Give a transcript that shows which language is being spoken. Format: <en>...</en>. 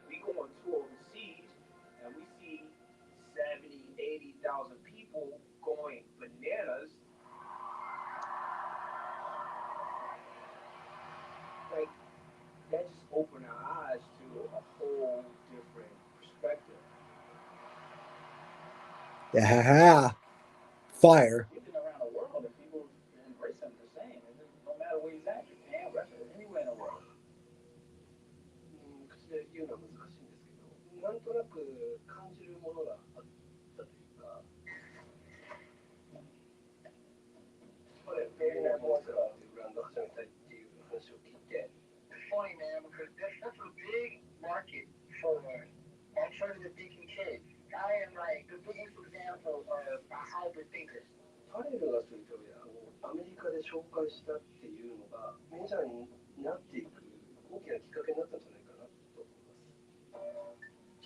<en>we go on tour overseas and we see 70, 80,000 people going bananas, like that just opened our eyes to a whole different perspective. Yeah. Fire. Looking around the world and people embrace him the same. And no matter where he's at, Japan, Russia, anywhere in the world.</en> <ja>口で言うのは難しいんですけど、なんとなく感じるものがあったというか、ベリーナモンスターっていうブランドを始めたいっていう話を聞いて、</ja> <en>It's funny, man, because that's a big market for alternative thinking kids. I am like the biggest example of a hybrid thinker.</en> <ja>パレルがストリートウェアをアメリカで紹介したっていうのがメジャーになっていく大きなきっかけになったんじゃないかなと思います。</ja>